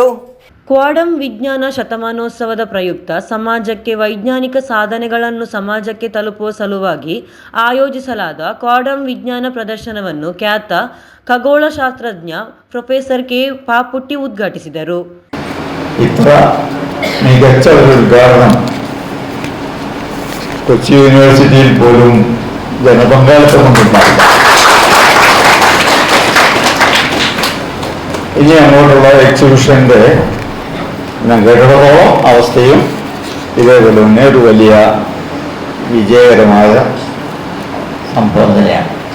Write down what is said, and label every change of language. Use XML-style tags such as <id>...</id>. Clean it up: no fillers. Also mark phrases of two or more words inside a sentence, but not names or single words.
<kn>ಕ್ವಾಂಟಮ್ ವಿಜ್ಞಾನ ಶತಮಾನೋತ್ಸವದ ಪ್ರಯುಕ್ತ ಸಮಾಜಕ್ಕೆ ವೈಜ್ಞಾನಿಕ ಸಾಧನೆಗಳನ್ನು ಸಮಾಜಕ್ಕೆ ತಲುಪುವ ಸಲುವಾಗಿ ಆಯೋಜಿಸಲಾದ ಕ್ವಾಂಟಮ್ ವಿಜ್ಞಾನ ಪ್ರದರ್ಶನವನ್ನು ಖ್ಯಾತ ಖಗೋಳಶಾಸ್ತ್ರಜ್ಞ ಪ್ರೊಫೆಸರ್ ಕೆ. ಪಾಪುಟ್ಟಿ ಉದ್ಘಾಟಿಸಿದರು.</kn> <ml>ഇത്ര മികച്ച ഒരു ഉദ്ഘാടനം കൊച്ചി യൂണിവേഴ്സിറ്റിയിൽ പോലും ജനപങ്കാളിത്തമൊന്നുണ്ടായില്ല. ഇനി അങ്ങോട്ടുള്ള എക്സിബിഷന്റെ നഗരത്തോളം അവസ്ഥയും ഇതേപോലെ തന്നെ ഒരു വലിയ വിജയകരമായ സംഭവം തന്നെയാണ്.</ml>